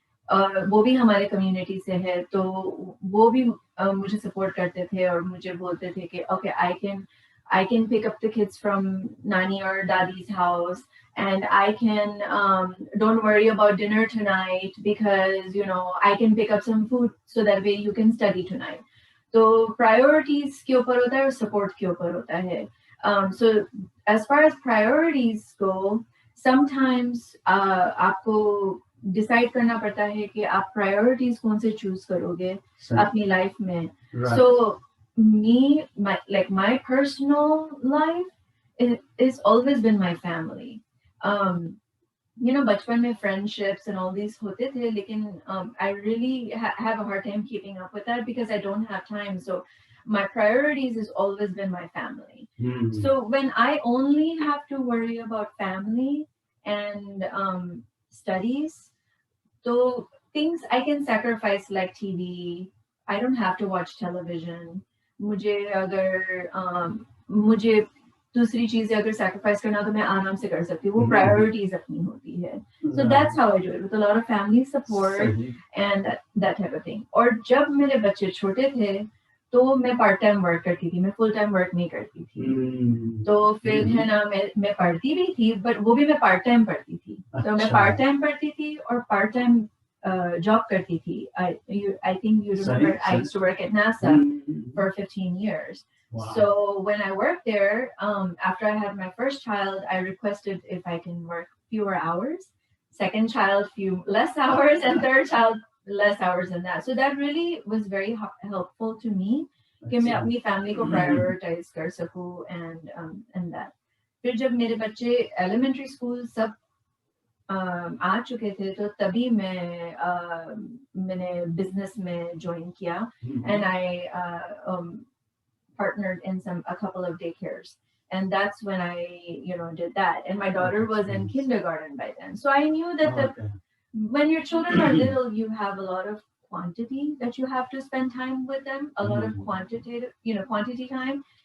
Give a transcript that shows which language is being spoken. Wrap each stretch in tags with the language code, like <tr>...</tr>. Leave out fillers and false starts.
<hi>वो भी हमारे कम्युनिटी से है, तो वो भी मुझे सपोर्ट करते थे और मुझे बोलते थे कि</hi> <en>Okay, I can pick up the kids from Nani or Dadi's house, and I can don't worry about dinner tonight because, you know, I can pick up some food so that way you can study tonight.</en> <hi>तो priorities के ऊपर होता है और support के ऊपर होता है.</hi> <en>So as far as priorities go, sometimes</en> <hi>आपको डिसाइड करना पड़ता है कि आप प्रायोरिटीज कौन से चूज करोगे अपनी लाइफ में.</hi> <en>So me, my personal life is always been my family. You know,</en> <hi>बचपन में</hi> <en>friendships and all these</en> <hi>होते थे, लेकिन</hi> <en>I really have a hard time keeping up with that because I don't have time. So my priorities has always been my family. So when I only have to worry about family and studies, so things I can sacrifice like TV. I don't have to watch television.</en> <hi>मुझे अगर मुझे दूसरी चीजें अगर sacrifice करना तो मैं आराम से कर सकती हूँ, वो priorities अपनी होती है.</hi> <en>So that's how I do it, with a lot of family support and that type of thing.</en> <hi>और जब मेरे बच्चे छोटे थे तो मैं पार्ट टाइम वर्क करती थी, मैं फुल टाइम वर्क नहीं करती थी. तो फिर है ना, मैं पढ़ती भी थी, बट वो भी मैं पार्ट टाइम पढ़ती थी. तो मैं पार्ट टाइम पढ़ती थी और पार्ट टाइम job करती थी.</hi> <en>I think you remember I used to work at NASA for 15 years. Wow. So when I worked there, after I had my first child, I requested if I can work fewer hours. Second child, few less hours, and third child, less hours than that. So that really was very helpful to me.</en> <hi>कि मैं अपनी family को prioritize कर सकूँ</hi> <en>and that.</en> <hi>फिर जब मेरे बच्चे elementary school सब आ चुके थे तो तभी मैंने business में join किया.</hi> <en>And I partnered in a couple of daycares. And that's when I, did that. And my daughter was in kindergarten by then. So I knew that when your children are little, you have a lot of quantity that you have to spend time with them, a lot of quantity time.</en>